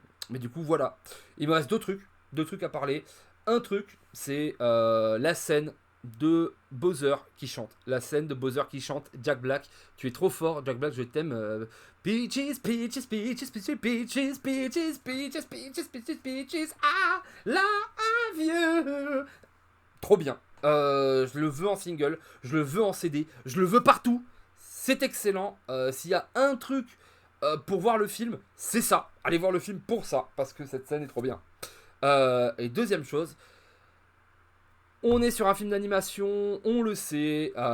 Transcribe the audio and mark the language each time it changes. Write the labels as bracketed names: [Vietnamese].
[French] Mais du coup, voilà. Il me reste deux trucs à parler. Un truc, c'est la scène de Bowser qui chante. La scène de Bowser qui chante Jack Black. Tu es trop fort, Jack Black, je t'aime. [English] Peaches, peaches, peaches, peaches, peaches, peaches, peaches, peaches, peaches, peaches, I love you. [French] Trop bien. Je le veux en single, je le veux en CD, je le veux partout. C'est excellent. S'il y a un truc pour voir le film, c'est ça. Allez voir le film pour ça, parce que cette scène est trop bien. Et deuxième chose, on est sur un film d'animation, on le sait.